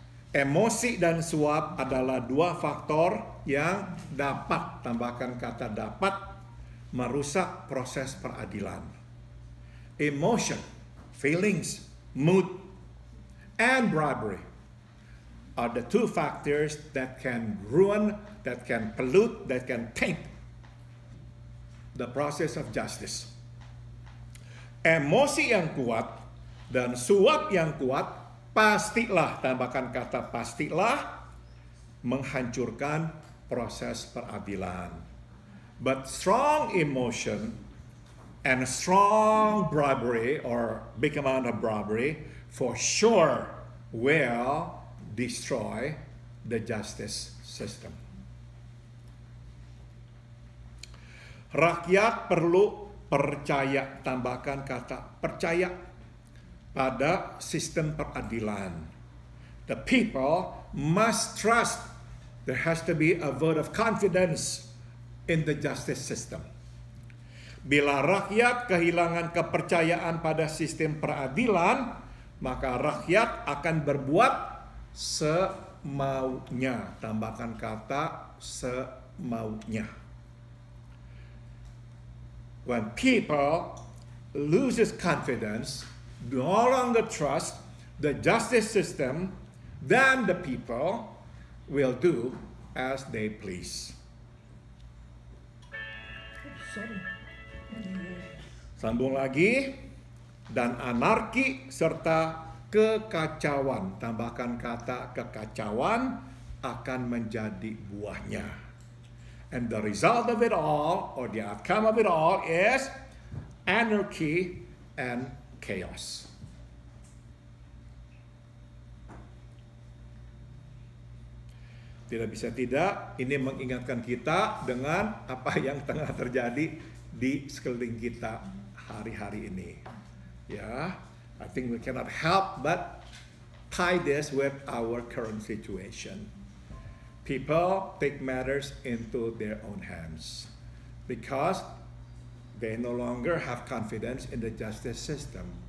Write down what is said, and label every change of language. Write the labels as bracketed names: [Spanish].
[Indonesian] Emosi dan suap adalah dua faktor yang dapat, tambahkan kata dapat, merusak proses peradilan. [English] Emotion, feelings, mood, and bribery are the two factors that can ruin, that can pollute, that can taint the process of justice. [Indonesian] Emosi yang kuat dan suap yang kuat pastilah, tambahkan kata pastilah, menghancurkan proses peradilan. [English] But strong emotion and strong bribery or big amount of bribery for sure will destroy the justice system. [Indonesian] Rakyat perlu percaya, tambahkan kata percaya, pada sistem peradilan. [English] The people must trust. There has to be a vote of confidence in the justice system. [Indonesian] Bila rakyat kehilangan kepercayaan pada sistem peradilan, maka rakyat akan berbuat semaunya. Tambahkan kata semaunya. [English] When people loses confidence, no longer trust the justice system, then the people will do as they please. [Indonesian] Sambung lagi. Dan anarki serta kekacauan, tambahkan kata kekacauan, akan menjadi buahnya. [English] And the result of it all, or the outcome of it all, is anarchy and chaos. [Indonesian] Tidak bisa tidak, ini mengingatkan kita dengan apa yang tengah terjadi di sekeliling kita hari-hari ini. [English] Ya, I think we cannot help but tie this with our current situation. People take matters into their own hands because they no longer have confidence in the justice system.